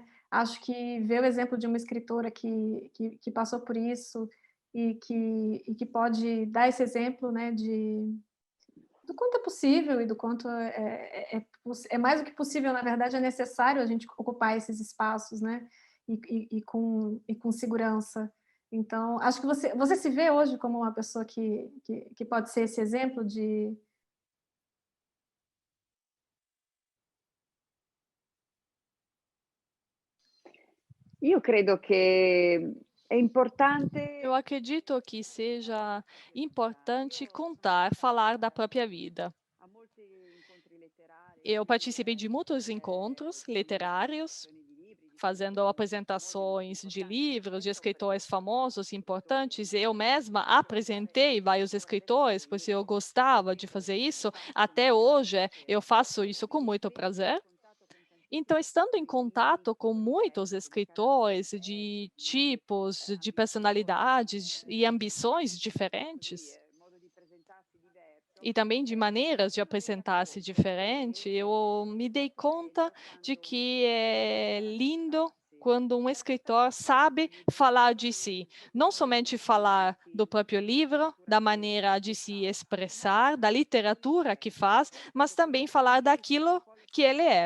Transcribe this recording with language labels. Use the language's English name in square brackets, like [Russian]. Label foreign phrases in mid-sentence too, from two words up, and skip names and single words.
[Portuguese] Acho que ver o exemplo de uma escritora que passou por isso e que pode dar esse exemplo, né, do quanto é possível e do quanto é mais do que possível, na verdade, é necessário a gente ocupar esses espaços, né? E com segurança. Então, acho que você se vê hoje como uma pessoa que pode ser esse exemplo de. [Italian] Io credo che è importante. [Portuguese] Eu acredito que seja importante contar, falar da própria vida. [Italian] A molti incontri letterari, [Portuguese] Eu participei de muitos encontros literários, [Italian] presentazioni di libri, di [Portuguese] fazendo apresentações de livros de escritores famosos e importantes. Eu mesma apresentei vários escritores, pois eu gostava de fazer isso. Até hoje, eu faço isso com muito prazer. Então, estando em contato com muitos escritores de tipos, de personalidades e ambições diferentes, [Italian] modo di presentarsi diverso. [Portuguese] e também de maneiras de apresentar-se diferente, eu me dei conta de que é lindo quando um escritor sabe falar de si, não somente falar do próprio livro, da maneira de se expressar, da literatura que faz, mas também falar daquilo que ele é.